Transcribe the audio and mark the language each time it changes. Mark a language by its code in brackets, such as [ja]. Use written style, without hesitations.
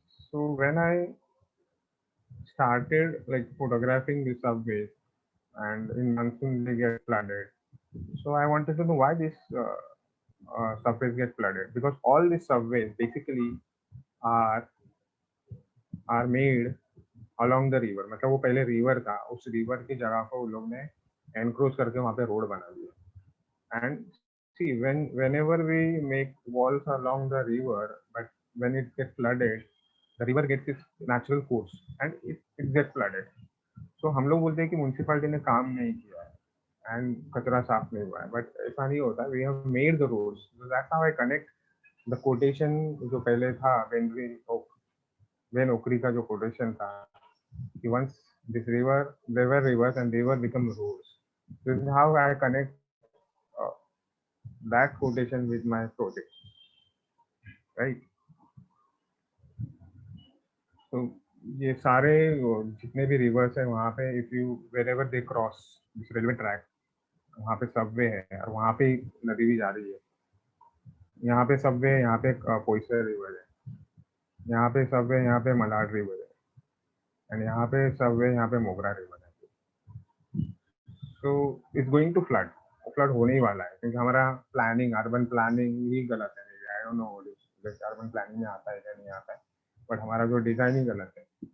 [en] So when I started like photographing the subways, and in monsoon they get flooded, so I wanted to know why these subways get flooded, because all these subways basically are made along the river. [hi] मतलब वो पहले river था, उस river की जगह को उन लोग ने encroach करके वहाँ पे road बना दिया. [en] And see, whenever we make walls along the river, but when it gets flooded, the river gets its natural course and it gets flooded. [hi] So हम लोग बोलते हैं कि municipality ने काम नहीं किया है and कचरा साफ नहीं हुआ है, but ऐसा नहीं होता. [en] We have made the roads. So that's how I connect the quotation [hi] जो पहले था [en] when Okri [hi] का जो [en] quotation था कि once this river, there were rivers and they were become roads. This is how I connect that quotation with my project, right? [hi] So ये सारे जितने भी rivers हैं वहाँ पे [en] if you wherever they cross this railway track, [hi] वहाँ पे subway है और वहाँ पे नदी भी जा रही है. यहाँ पे subway है, यहाँ पे पोइसर river है. यहाँ पे सबवे, यहाँ पे मलाड रिवर है, एंड यहाँ पे सबवे, यहाँ पे मोगरा रिवर है. [en] So it's going to flood. [hi] Flood होने ही वाला है क्योंकि हमारा प्लानिंग, अर्बन प्लानिंग ही गलत है. [en] I don't know [hi] urban planning में आता है क्या नहीं आता है, बट हमारा जो डिजाइन ही गलत है.